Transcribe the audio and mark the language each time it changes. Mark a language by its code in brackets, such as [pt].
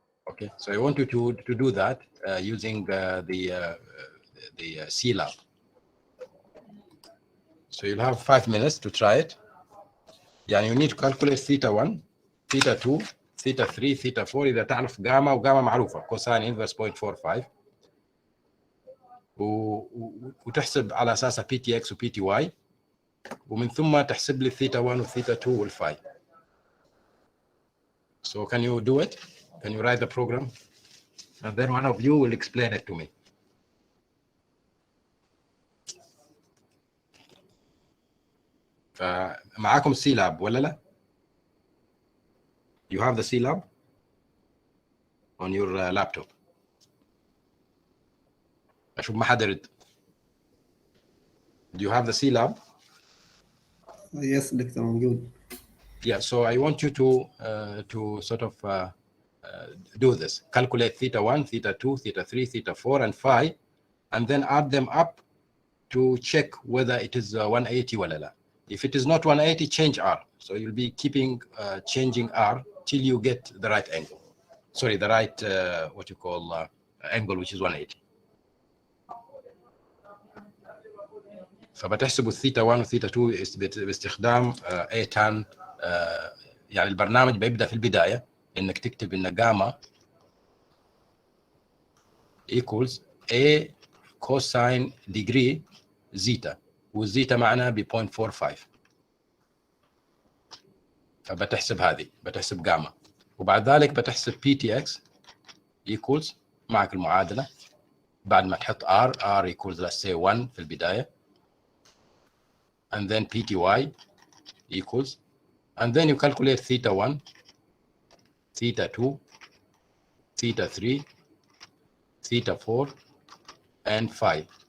[en] Okay, so I want you to do that using the C lab. So you'll have 5 minutes to try it. Yeah, you need to calculate theta 1, theta 2, theta 3, theta 4. [ar] إذا تعرف gamma وgamma معروفة [en] cosine inverse 0.45. [ar] وتحسب على اساسها بي تي اكس وبي تي واي، ومن ثم تحسب لي الثيتا 1 والثيتا 2 والفاي. [en] So can you do it? Can you write the program? And then one of you will explain it to me. [ar] فمعاكم سي لاب ولا لا؟ [en] You have the C lab on your laptop. [ar] أشوف ما حدا يرد. [en] Do you have the C lab? [ar] Yes, دكتور موجود. [en] Yeah, so I want you to sort of do this. Calculate theta 1, theta 2, theta 3, theta 4, and phi, and then add them up to check whether it is 180 [ar] ولا لا. [en] If it is not 180, change R. So you'll be keeping changing R till you get the right angle. Sorry, the right what you call angle, which is 180. [ar] فبتحسبوا الثيتا 1 والثيتا 2 باستخدام A tan. يعني البرنامج بيبدأ في البداية إنك تكتب إن جاما [en] equals A cosine degree [ar] زيتا، والزيتا معناها ب 0.45. فبتحسب هذه، بتحسب جاما، وبعد ذلك بتحسب [en] PTX equals [ar] معك المعادلة بعد ما تحط [en] R equals let's say 1 [ar] في البداية، [en] and then PTY equals, and then you calculate theta 1, theta 2, theta 3, theta 4, and phi.